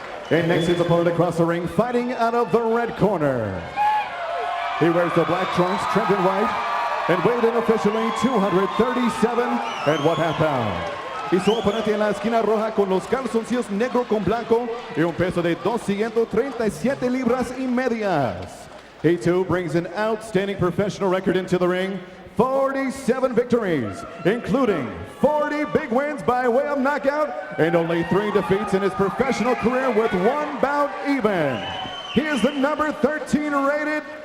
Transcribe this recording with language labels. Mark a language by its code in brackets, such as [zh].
[en] And next is opponent across the ring, fighting out of the red corner. He wears the black trunks, trimmed in white, and weighed in officially 237.5 pounds. [es] Y su oponente en la esquina roja con los calzoncillos negro con blanco y un peso de 237 libras y medias. [en] He too brings an outstanding professional record into the ring. 47 victories, including 40 big wins by way of knockout and only 3 defeats in his professional career, with 1 bout even. He is the number 13 rated